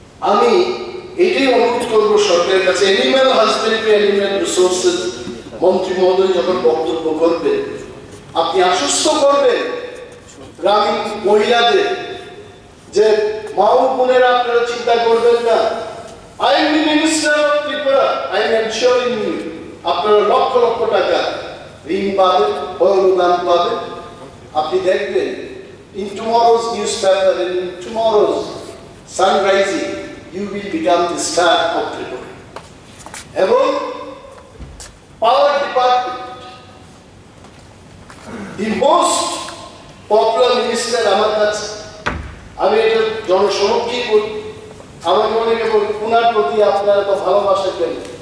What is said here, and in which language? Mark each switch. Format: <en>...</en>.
<bn>আমি এটাই অনুরোধ করবো সরকারের কাছে, অ্যানিম্যাল হাজবেন্ডারি অ্যানিম্যাল রিসোর্সেস মন্ত্রী মহোদয় যখন বক্তব্য করবেন, আপনি আশ্বস্ত করবেন গ্রামীণ মহিলাদের যে মা ও বোনেরা আপনারা চিন্তা করবেন না,</bn> <en>I am the minister of Tripura, I am ensuring you</en> <bn>আপনারা লক্ষ লক্ষ টাকা ঋণ পাবেন, অনুদান পাবেন। আপনি দেখবেন</bn> <en>in tomorrow's newspaper, in tomorrow's sun rising, you will become the star of Tripura.</en> <bn>এবং power department,</bn> <en>the most popular minister</en> <bn>আমার কাছে, আমি এটা জনসমক্ষেই বলি, আমাকে অনেকে বলি ওনার প্রতি আপনারা তো ভালোবাসা কেন?</bn>